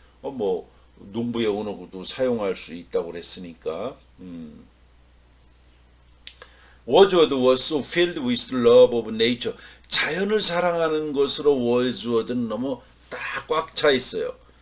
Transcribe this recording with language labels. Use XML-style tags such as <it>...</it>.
<ko>뭐 농부의 언어도 사용할 수 있다고 그랬으니까.</ko> <en>워즈워드 was so filled with love of nature.</en> <ko>자연을 사랑하는 것으로 워즈워드는 너무 딱 꽉 차 있어요.</ko>